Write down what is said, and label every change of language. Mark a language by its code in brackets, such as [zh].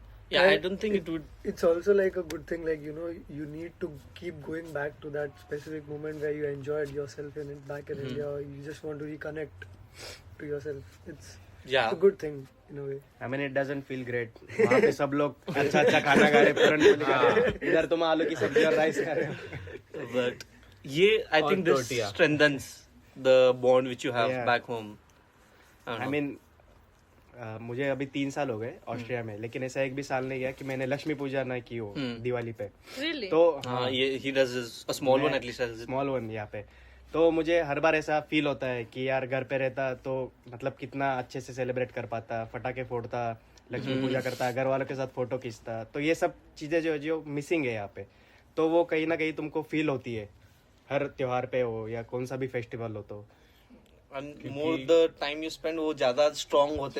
[en] Yeah, I don't think it would. it's also like a good thing, like, you know, you need to keep going back to that specific moment where you enjoyed yourself in it back in India, or you just want to reconnect to yourself. It's Yeah. a good thing in a way. I mean, it doesn't feel great. [hi] वहाँ पे सब लोग अच्छा अच्छा खाना खा रहे, पूरन पोली खा रहे, इधर तुम आलू की सब्जी और राइस खा रहे हो. [en] But I think this tortilla. strengthens the bond which you have Yeah. back home. I don't I know. [hi] mean, मुझे अभी 3 साल हो गए ऑस्ट्रिया में, लेकिन ऐसा एक भी साल नहीं गया कि मैंने लक्ष्मी पूजा ना की हो दिवाली पे. [en] Really? [hi] तो [en] he does a small one at least. Has it. Small one [hi] यहाँ पे. तो मुझे हर बार ऐसा फील होता है कि यार घर पे रहता तो मतलब कितना अच्छे से सेलिब्रेट कर पाता, फटाके फोड़ता, लक्ष्मी पूजा करता, घर वालों के साथ फोटो खींचता. तो ये सब चीजें जो मिसिंग है यहाँ पे, तो वो कहीं ना कहीं तुमको फील होती है हर त्योहार पे हो या कौन सा भी फेस्टिवल हो तो [en] And more the time you spend, [hi] वो ज्यादा [en] strong होते